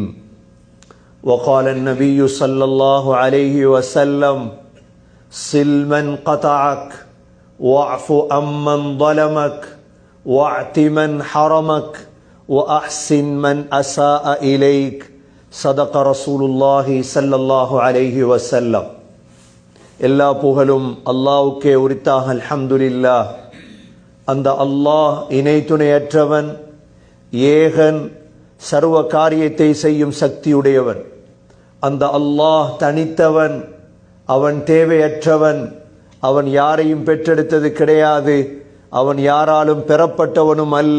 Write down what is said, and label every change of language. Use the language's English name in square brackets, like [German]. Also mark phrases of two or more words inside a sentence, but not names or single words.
[Arabic] وقال النبي صلى الله عليه وسلم: صل من قطعك واعف عمن ظلمك وَأَعْتِ مَنْ حَرَمَكَ وَأَحْسِنْ مَنْ أَسَاءَ إِلَيْكَ صدق رسول الله صلى الله عليه وسلم. [Tamil] எல்லா புகழும் அல்லாஹ்வுக்கே உரித்தாக. அல்ஹம்துலில்லாஹ். அந்த அல்லாஹ் இணை துணையற்றவன், ஏகன், சர்வ காரியத்தை செய்யும் சக்தியுடையவன். அந்த அல்லாஹ் தனித்தவன், அவன் தேவையற்றவன், அவன் யாரையும் பெற்றெடுத்தது கிடையாது, அவன் யாராலும் பெறப்பட்டவனும் அல்ல.